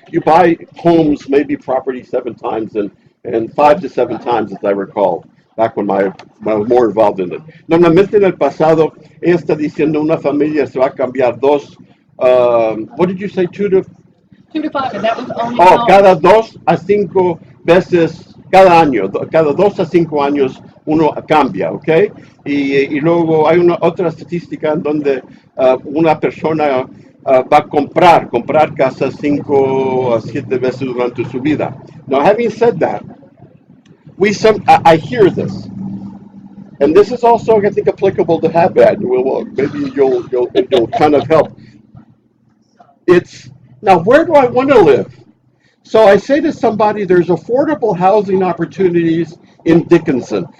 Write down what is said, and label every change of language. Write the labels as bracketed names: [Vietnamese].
[English] You buy homes, maybe property 7 times, and 5 to 7 times, as I recall, back when I was more involved in it. [Spanish] Normalmente en el pasado, ella está diciendo una familia se va a cambiar dos. [English] What did you say? 2 to 2 to 5, and that was only. [Spanish] cada 2 a 5 veces cada año, cada 2 a 5 años uno cambia, ¿ok? Y luego hay una otra estadística en donde una persona va a comprar casa 5 a 7 veces durante su vida. [English] Now, having said that, I hear this, and this is also, I think, applicable to Habitat. Maybe you'll kind of help. It's now, where do I want to live? So I say to somebody, there's affordable housing opportunities in Dickinson.